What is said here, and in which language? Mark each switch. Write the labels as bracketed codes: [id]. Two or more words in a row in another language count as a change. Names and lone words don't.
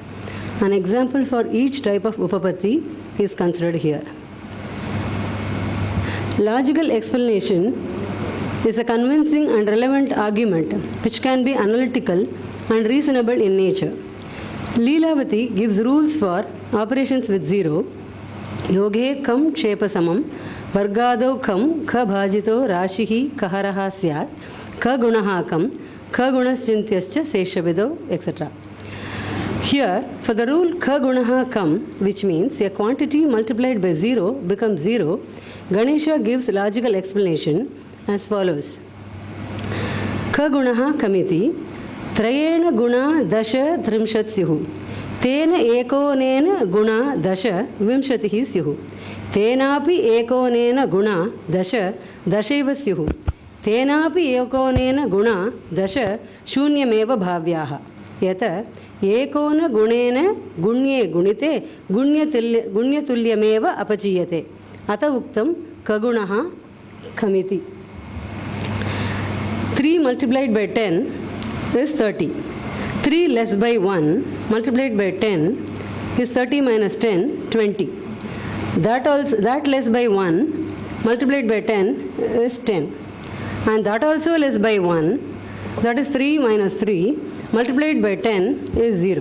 [en] An example for each type of Upapatti is considered here. Logical explanation is a convincing and relevant argument which can be analytical and reasonable in nature. Lilavati gives rules for operations with zero, [sa] योगे खं क्षेपसमं, वर्गादौ खं खभाजितो राशिः खहरः स्यात्, खगुणः खं, खगुणश्चिन्त्यश्च शेषविधौ, [en] etc. Here, for the rule [sa] खगुणः खं, [en] which means a quantity multiplied by zero becomes zero, Ganesha gives logical explanation as follows. [sa] क गुणः कमिति त्रयेण गुणा 10 30 स्युः तेन एकोनेन गुणा 10 20 स्युः तेनापि एकोनेन गुणा 10 10 स्युः तेनापि एकोनेन गुणा 10 शून्यमेव भाव्याः यत एकोन गुणेन गुण्ये गुणिते गुण्यतुल्यमेव अपचीयते अत उक्तं कगुणः कमिति [en] 3 multiplied by 10 is 30 3 less by 1 multiplied by 10 is 30 minus 10 20 that less by 1 multiplied by 10 is 10 and that also less by 1 that is 3 minus 3 multiplied by 10 is 0.